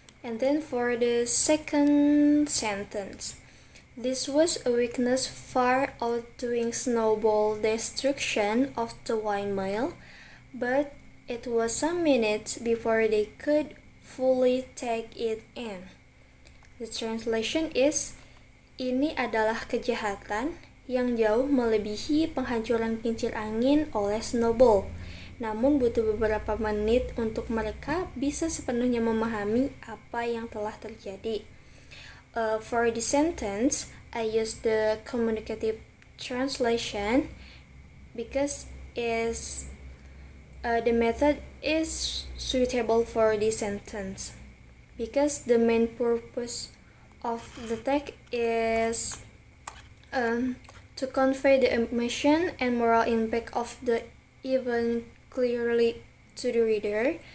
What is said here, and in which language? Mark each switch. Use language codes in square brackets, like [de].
[en] And then for the second sentence, this was a weakness far outdoing Snowball destruction of the windmill, but it was some minutes before they could fully take it in. The translation is, [id] ini adalah kejahatan yang jauh melebihi penghancuran kincir angin oleh Snowball. Namun butuh beberapa menit untuk mereka bisa sepenuhnya memahami apa yang telah terjadi. [en] For the sentence, I use the communicative translation because the method is suitable for this sentence. Because the main purpose of the text is to convey the emotion and moral impact of the event clearly to the reader.